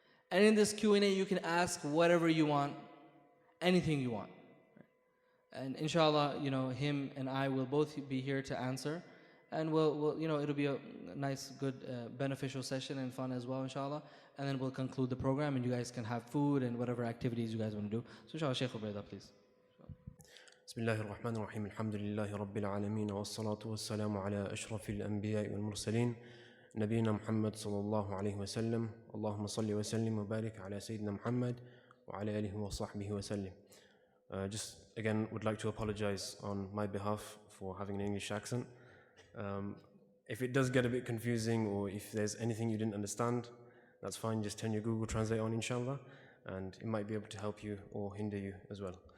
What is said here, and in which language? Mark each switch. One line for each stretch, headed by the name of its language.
English: And in this Q&A, you can ask whatever you want, anything you want. And inshallah, him and I will both be here to answer. And we'll it'll be a nice, good, beneficial session and fun as well, inshallah. And then we'll conclude the program, and you guys can have food and whatever activities you guys want to do. So inshallah, Shaykh Ubaydah, please.
Arabic: بسم الله الرحمن الرحيم الحمد لله رب العالمين والصلاة والسلام على أشرف الأنبياء والمرسلين نبينا محمد صلى الله عليه وسلم اللهم صل وسلم وبارك على سيدنا محمد وعلى آله وصحبه وسلم.
English: Just again would like to apologize on my behalf for having an English accent. If it does get a bit confusing, or if there's anything you didn't understand, that's fine. Just turn your Google Translate on, inshallah, and it might be able to help you or hinder you as well.